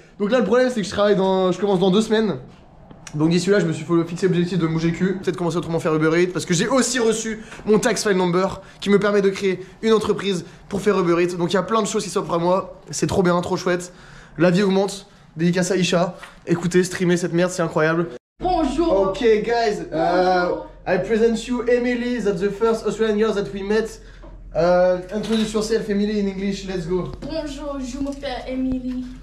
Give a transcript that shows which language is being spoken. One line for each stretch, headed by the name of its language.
French: Donc là le problème c'est que je commence dans 2 semaines. Donc d'ici là je me suis fixé l'objectif de me bouger le cul, peut-être commencer autrement à faire Uber Eats parce que j'ai aussi reçu mon tax file number qui me permet de créer une entreprise pour faire Uber Eats. Donc il y a plein de choses qui s'offrent à moi, c'est trop bien, trop chouette. La vie augmente, dédicace à Isha. Écoutez, streamer cette merde c'est incroyable. Bonjour.
English: Ok guys, I present you Emily, that's the first Australian girl that we met. Introduce yourself Emily in English, let's go.
French: Bonjour, je m'appelle Emily.